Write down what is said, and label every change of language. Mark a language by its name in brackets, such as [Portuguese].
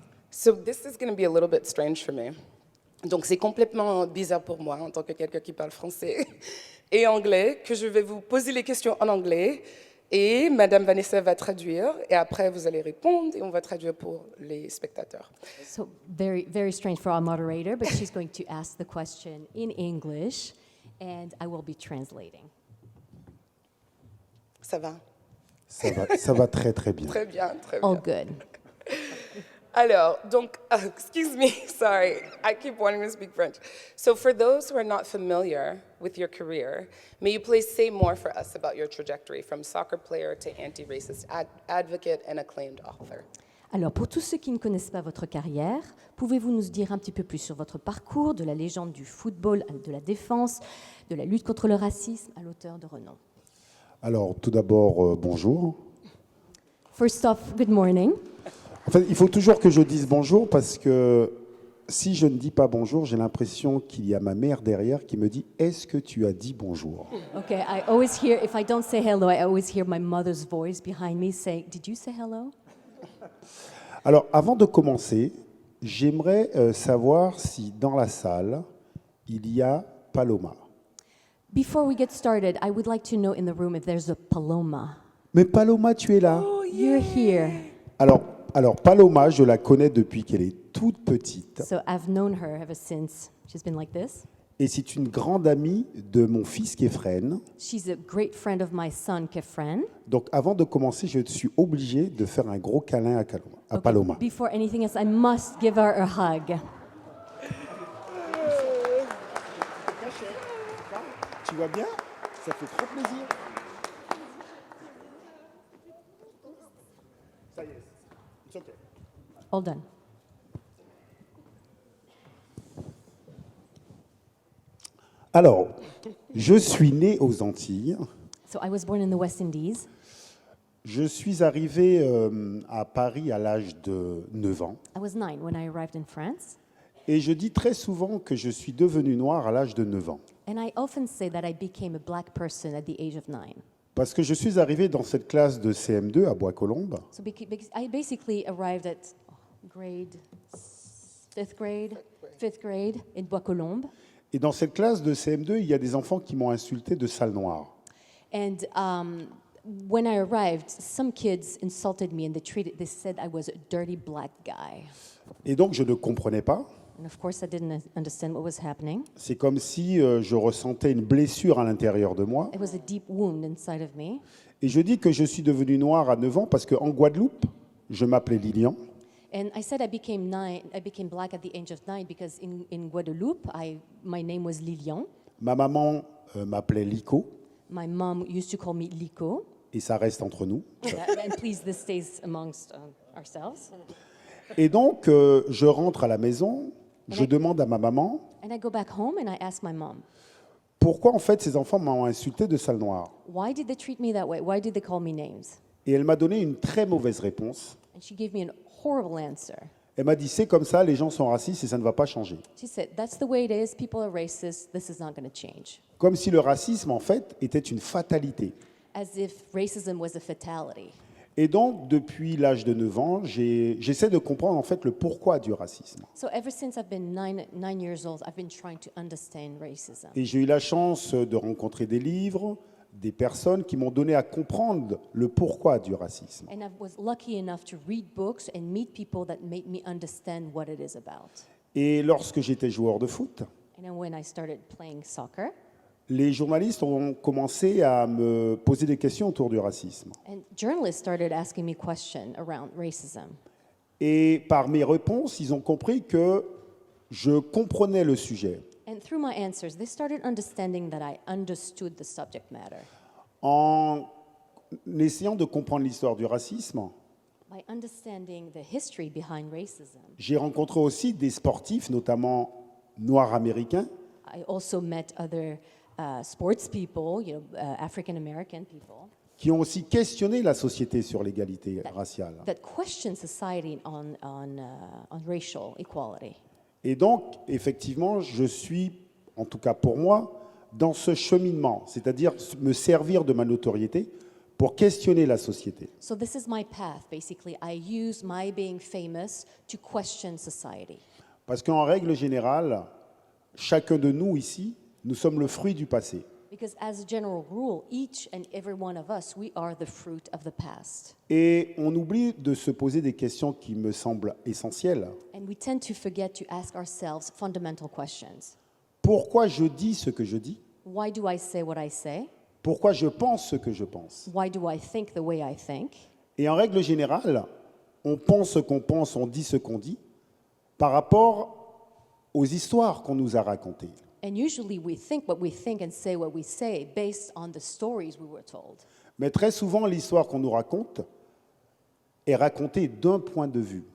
[English] So this is going to be a little bit strange for me. [French] Donc c'est complètement bizarre pour moi en tant que quelqu'un qui parle français et anglais que je vais vous poser les questions en anglais et Madame Vanessa va traduire et après vous allez répondre et on va traduire pour les spectateurs. [English] So very, very strange for our moderator, but she's going to ask the question in English and I will be translating. [French] Ça va? Ça va très très bien. Très bien, très bien. [English] All good. [French] Alors, donc, [English] excuse me, sorry, I keep wanting to speak French. So for those who are not familiar with your career, may you please say more for us about your trajectory from soccer player to anti-racist advocate and acclaimed author? [French] Alors, pour tous ceux qui ne connaissent pas votre carrière, pouvez-vous nous dire un petit peu plus sur votre parcours, de la légende du football, de la défense, de la lutte contre le racisme à l'auteur de renom? Alors, tout d'abord, bonjour. [English] First off, good morning. [French] En fait, il faut toujours que je dise bonjour parce que si je ne dis pas bonjour, j'ai l'impression qu'il y a ma mère derrière qui me dit « Est-ce que tu as dit bonjour ?» [English] Okay, I always hear, if I don't say hello, I always hear my mother's voice behind me saying, "Did you say hello?" [French] Alors, avant de commencer, j'aimerais savoir si dans la salle, il y a Paloma. [English] Before we get started, I would like to know in the room if there's a Paloma. [French] Mais Paloma, tu es là. [English] You're here. [French] Alors, Paloma, je la connais depuis qu'elle est toute petite. [English] So I've known her ever since she's been like this. [French] Et c'est une grande amie de mon fils Kefren. [English] She's a great friend of my son, Kefren. [French] Donc, avant de commencer, je suis obligé de faire un gros câlin à [English] Okay, [French] Paloma. [English] Before anything else, I must give her a hug. [French] Tu vas bien? Ça fait trop plaisir. Ça y est, [English] it's okay. All done. [French] Alors, je suis né aux Antilles. [English] So I was born in the West Indies. [French] Je suis arrivé à Paris à l'âge de 9 ans. [English] I was 9 when I arrived in France. [French] Et je dis très souvent que je suis devenu noir à l'âge de 9 ans. [English] And I often say that I became a black person at the age of 9. [French] Parce que je suis arrivé dans cette classe de CM2 à Bois-Colombes. [English] So I basically arrived at fifth grade in Bois-Colombes. [French] Et dans cette classe de CM2, il y a des enfants qui m'ont insulté de sale noir. [English] And when I arrived, some kids insulted me and they said I was a dirty black guy. [French] Et donc, je ne comprenais pas. [English] And of course, I didn't understand what was happening. [French] C'est comme si je ressentais une blessure à l'intérieur de moi. [English] It was a deep wound inside of me. [French] Et je dis que je suis devenu noir à 9 ans parce qu'en Guadeloupe, je m'appelais Lilian. [English] And I said I became black at the age of 9 because in Guadeloupe, my name was Lilian. [French] Ma maman m'appelait Lico, [English] My mom used to call me Lico. [French] et ça reste entre nous. [English] And please, this stays amongst ourselves. [French] Et donc, je rentre à la maison, je demande à ma maman, [English] And I go back home and I ask my mom, [French] pourquoi en fait ces enfants m'ont insulté de sale noir? [English] why did they treat me that way? Why did they call me names? [French] Et elle m'a donné une très mauvaise réponse. [English] And she gave me an horrible answer. [French] Elle m'a dit, c'est comme ça, les gens sont racistes et ça ne va pas changer. [English] She said, that's the way it is. People are racist. This is not going to change. [French] Comme si le racisme, en fait, était une fatalité. [English] As if racism was a fatality. [French] Et donc, depuis l'âge de 9 ans, j'essaie de comprendre en fait le pourquoi du racisme. [English] So ever since I've been nine years old, I've been trying to understand racism. [French] Et j'ai eu la chance de rencontrer des livres, des personnes qui m'ont donné à comprendre le pourquoi du racisme. [English] And I was lucky enough to read books and meet people that made me understand what it is about. [French] Et lorsque j'étais joueur de foot, [English] And then when I started playing soccer, [French] les journalistes ont commencé à me poser des questions autour du racisme. [English] and journalists started asking me questions around racism. [French] Et par mes réponses, ils ont compris que je comprenais le sujet. [English] And through my answers, they started understanding that I understood the subject matter. [French] En essayant de comprendre l'histoire du racisme, [English] By understanding the history behind racism, [French] j'ai rencontré aussi des sportifs, notamment noirs américains, [English] I also met other sports people, African American people, [French] qui ont aussi questionné la société sur l'égalité raciale. [English] that question society on racial equality. [French] Et donc, effectivement, je suis, en tout cas pour moi, dans ce cheminement, c'est-à-dire me servir de ma notoriété pour questionner la société. [English] So this is my path, basically. I use my being famous to question society. [French] Parce qu'en règle générale, chacun de nous ici, nous sommes le fruit du passé. [English] Because as a general rule, each and every one of us, we are the fruit of the past. [French] Et on oublie de se poser des questions qui me semblent essentielles. [English] And we tend to forget to ask ourselves fundamental questions. [French] Pourquoi je dis ce que je dis? [English] Why do I say what I say? [French] Pourquoi je pense ce que je pense? [English] Why do I think the way I think? [French] Et en règle générale, on pense ce qu'on pense, on dit ce qu'on dit, par rapport aux histoires qu'on nous a racontées. [English] And usually we think what we think and say what we say based on the stories we were told. [French] Mais très souvent, l'histoire qu'on nous raconte est racontée d'un point de vue.